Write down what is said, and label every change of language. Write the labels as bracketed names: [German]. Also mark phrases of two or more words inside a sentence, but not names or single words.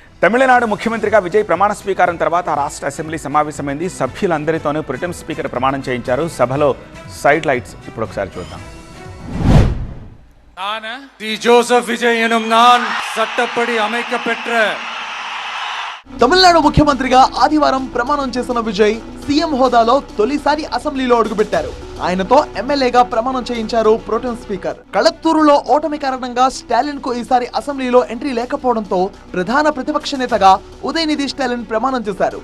[Telugu] తమిళనాడు ముఖ్యమంత్రిగా విజయ్ ప్రమాణ స్వీకారం తర్వాత రాష్ట్ర అసెంబ్లీ సమావేశమైంది. సభ్యులందరితోనూ ప్రిటెం స్పీకర్ ప్రమాణం చేయించారు. సభలో [English] side lights [Telugu] ఇప్పుడు ఒకసారి చూద్దాం. [Tamil] ஜோசப் விஜய் எனும் நான் சட்டப்படி அமைக்கப்பெற்ற [Telugu] తమిళనాడు ముఖ్యమంత్రిగా ఆదివారం ప్రమాణం చేసిన విజయ్ సీఎం హోదాలో తొలిసారి అసెంబ్లీలో అడుగుపెట్టారు. ఆయనతో ఎమ్మెల్యేగా ప్రమాణం చేయించారు ప్రోటెం స్పీకర్. కళత్తూరులో ఓటమి కారణంగా స్టాలిన్ కు ఈసారి అసెంబ్లీలో ఎంట్రీ లేకపోవడంతో ప్రధాన ప్రతిపక్ష నేతగా ఉదయనిధి స్టాలిన్ ప్రమాణం చేశారు.